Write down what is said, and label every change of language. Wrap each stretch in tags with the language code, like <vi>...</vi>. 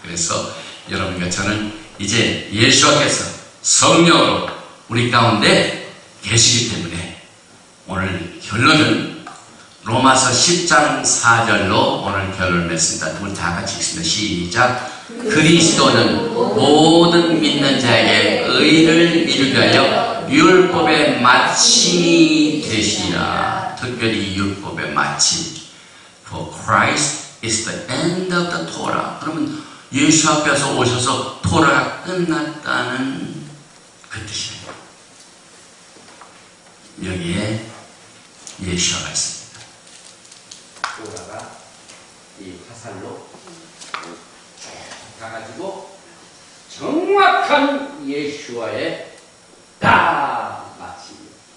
<ko>그래서 여러분과 저는 이제 예수 앞에서 성령으로 우리 가운데 계시기 때문에 오늘 결론은 로마서 10장 4절로 오늘 결론을 맺습니다. 우리 다 같이 읽습니다. 시작. 그리스도는 모든 믿는 자에게 의를 이루게 하여 율법의 마침이 되시리라. 특별히 율법의 마침.</ko> <en>For Christ is the end of the Torah.</en> <ko>그러면 예수 앞에서 오셔서 토라가 끝났다는 그 뜻입니다. 여기에 예수가 있습니다. 토라가 이 화살로 가가지고 정확한 예수와의 딱 마칩니다.</ko>